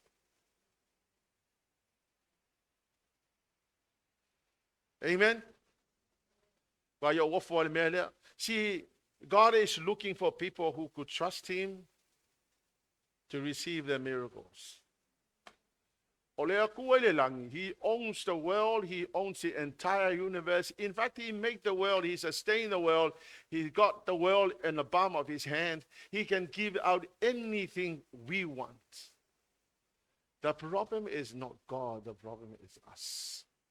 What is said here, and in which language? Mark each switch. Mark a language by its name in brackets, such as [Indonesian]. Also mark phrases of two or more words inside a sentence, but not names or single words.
[English] Amen? See, God is looking for people who could trust Him to receive their miracles. Ole aku ele langi. He owns the world. He owns the entire universe. In fact, he made the world. He sustained the world. He got the world in the palm of his hand. He can give out anything we want. The problem is not God. The problem is us.